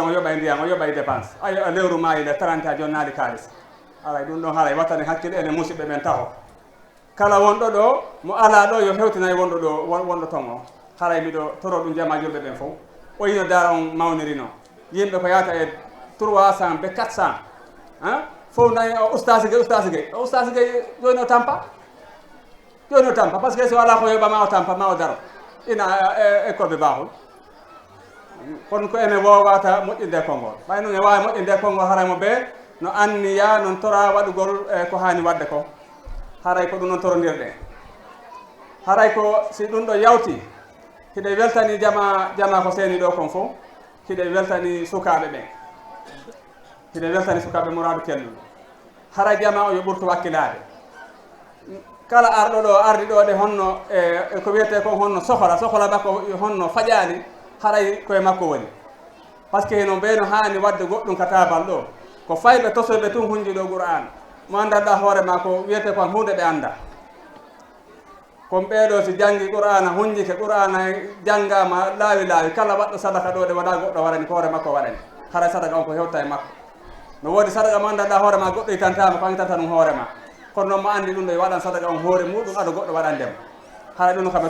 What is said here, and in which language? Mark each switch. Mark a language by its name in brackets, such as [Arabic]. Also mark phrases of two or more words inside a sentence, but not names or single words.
[Fula] o yoɓay ndiyam o yoɓay dépense a lewru mayile 30 a jonnaɗi kalis alay ɗum ɗon haray wattane hakkille ene musidɓe men taho kala wonɗo ɗo mo ala ɗo yo hewtinayi wonɗo ɗo wonɗo ton o haray miɗo toro ɗum jama julɓe ɓen fof o yino dara on mawnirino yimɓe ko yata e 300 be 400 fof nayi o ustasi gay joni o tampa [French] par ce que [Fula] so ala ko yoɓama o tampa ma o daro ina école ɓe bahol kono ko ene wowata moƴƴinde konngol ɓay noon e wawi moƴƴinde konngol haraymo ɓe no anniya noon tora waɗugol ko hani wadde ko haray ko ɗum noon torondirɗen haray ko si ɗum ɗo yawti hiɗe weltani jama ko seeni ɗo kon fof hiɗe weltani sukaɓe ɓen hiɗe weltani sukaɓe Mouradu Kelluɗo hara jama o yo ɓurtu wakkilade kala arɗo ɗo ardi ɗo ɗe honno e ko wiyete ko honno sohla makko honno faƴani haray koye makko woni [French] par ce que [Fula] no mbeyno hani wadde goɗɗum ka tabal ɗo ko fayɓe tosoɓe tun hunji ɗo Qur'an mo andanɗa hoorema ko wiyete ko hunde ɓe anda kon ɓeeɗo si janggi Qur'ana hunjike Qur'ana janggama laawi kala waɗɗo sadaka ɗo ɗe waɗa goɗɗo waɗani ko hoore makko waɗani haray sadaka on ko hewta e makko no woodi sadaka mo andanɗa hoorema goɗɗo itantama ko angtanta ɗum hoorema kono noon mo andi ɗum ɗo e waɗan sadaka on hoore muɗum aɗa goɗɗo waɗandema haray ɗum no kamɓe